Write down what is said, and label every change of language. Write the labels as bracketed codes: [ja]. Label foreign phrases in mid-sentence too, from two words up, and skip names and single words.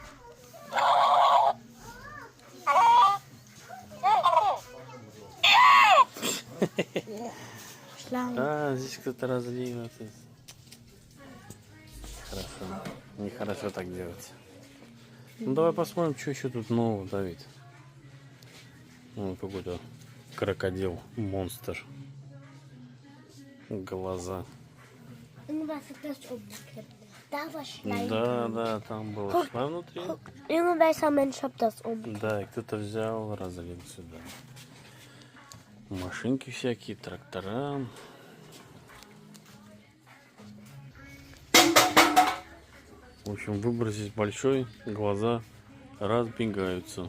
[ru] А, здесь кто-то разлил. Хорошо. Нехорошо так делать. Ну давай посмотрим, что еще тут нового, Давид. Ну, какой-то крокодил, монстр. Глаза. [de] Irgendwas hat das umgekippt. Da war Schleim. [ru] Да, да, там было шла внутри. [de] Irgendwelcher Mensch hat das [ru] Да, и кто-то взял, разлил сюда. Машинки всякие, трактора. В общем, выбор здесь большой, глаза разбегаются.